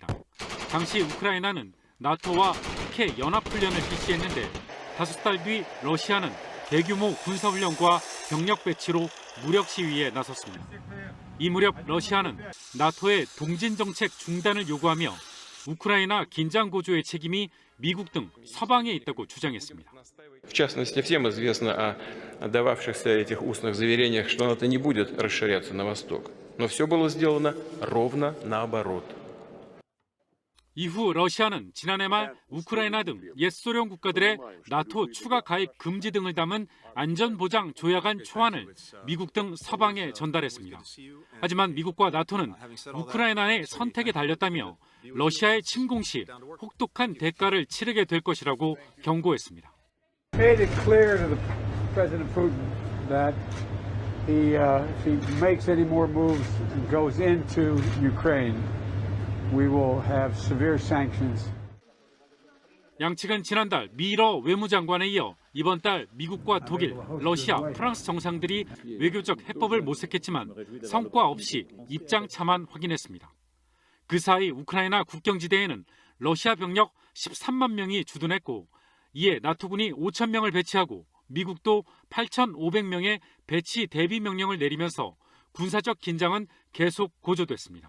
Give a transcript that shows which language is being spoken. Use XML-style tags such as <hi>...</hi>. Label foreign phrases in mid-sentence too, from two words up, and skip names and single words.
<ko>당시 우크라이나는 나토와 북해 연합훈련을 실시했는데 5달 뒤 러시아는 대규모 군사훈련과 병력 배치로 무력 시위에 나섰습니다. 이 무렵 러시아는 나토의 동진 정책 중단을 요구하며 우크라이나 긴장 고조의 책임이 미국 등 서방에 있다고 주장했습니다.</ko> <ru>В частности, всем известно о дававшихся этих устных заверениях, что НАТО не будет расширяться на восток. Но все было сделано ровно наоборот.</ru> <ko>이후 러시아는 지난해 말 우크라이나 등 옛소련 국가들의 나토 추가 가입 금지 등을 담은 안전보장 조약안 초안을 미국 등 서방에 전달했습니다. 하지만 미국과 나토는 우크라이나의 선택에 달렸다며 러시아의 침공 시 혹독한 대가를 치르게 될 것이라고 경고했습니다.</ko> <en>Made it clear to the President Putin that if he makes any more moves and goes into Ukraine, we will have severe sanctions.</en> <ko>양측은 지난달 미러 외무장관에 이어 이번 달 미국과 독일, 러시아, 프랑스 정상들이 외교적 해법을 모색했지만 성과 없이 입장 차만 확인했습니다. 그 사이 우크라이나 국경지대에는 러시아 병력 13만 명이 주둔했고 이에 나토군이 5천 명을 배치하고 미국도 8,500명의 배치 대비 명령을 내리면서 군사적 긴장은 계속 고조됐습니다.</ko>